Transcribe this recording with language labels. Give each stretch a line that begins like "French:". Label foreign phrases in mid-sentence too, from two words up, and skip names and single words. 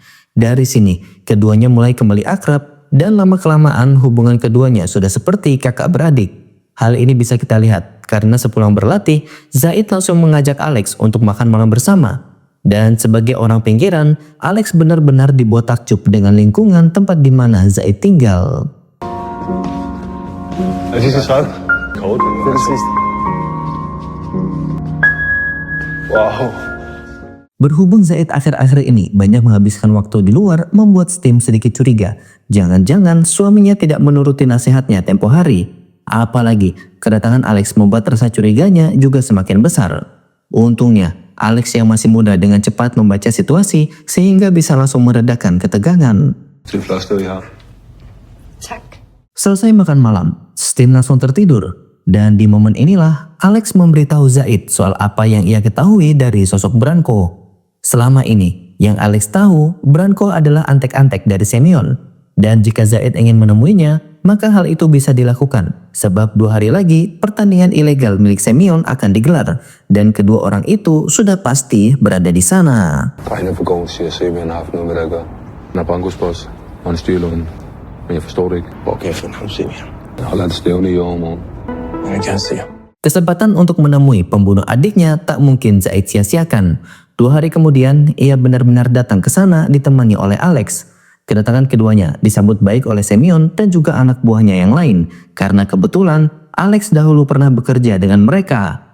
Indonesian: Dari sini, keduanya mulai kembali akrab, dan lama-kelamaan hubungan keduanya sudah seperti kakak beradik. Hal ini bisa kita lihat karena sepulang berlatih, Zaid langsung mengajak Alex untuk makan malam bersama. Dan sebagai orang pinggiran, Alex benar-benar dibuat takjub dengan lingkungan tempat di mana Zaid tinggal.
Danish: Er det sidste træk? Kort. Det er det sidste. Wow.
Indonesian: Berhubung Zaid akhir-akhir ini banyak menghabiskan waktu di luar, membuat Steam sedikit curiga. Jangan-jangan suaminya tidak menuruti nasihatnya tempo hari. Apalagi kedatangan Alex membuat rasa curiganya juga semakin besar. Untungnya, Alex yang masih muda dengan cepat membaca situasi sehingga bisa langsung meredakan ketegangan.
Danish: Til flot sted, I har. Tak.
Indonesian: Selesai makan malam, Steam langsung tertidur. Dan di momen inilah Alex memberitahu Zaid soal apa yang ia ketahui dari sosok Branko. Selama ini, yang Alex tahu, Branko adalah antek-antek dari Semyon. Dan jika Zaid ingin menemuinya, maka hal itu bisa dilakukan. Sebab 2 hari lagi, pertandingan ilegal milik Semyon akan digelar. Dan kedua orang itu sudah pasti berada di sana.
Danish: Drengene på gården siger, at Semyon har haft noget med det at gøre. Han er Brankos boss, og han styrer Lund. Men jeg forstår det ikke. Hvor kan jeg finde ham, Semyon? Jeg holder et stævne i overmorgen. Jeg vil gerne se ham.
Indonesian: Kesempatan untuk menemui pembunuh adiknya tak mungkin Zaid sia-siakan. 2 hari kemudian, ia benar-benar datang ke sana ditemani oleh Alex. Kedatangan keduanya disambut baik oleh Semyon dan juga anak buahnya yang lain. Karena kebetulan, Alex dahulu pernah bekerja dengan mereka.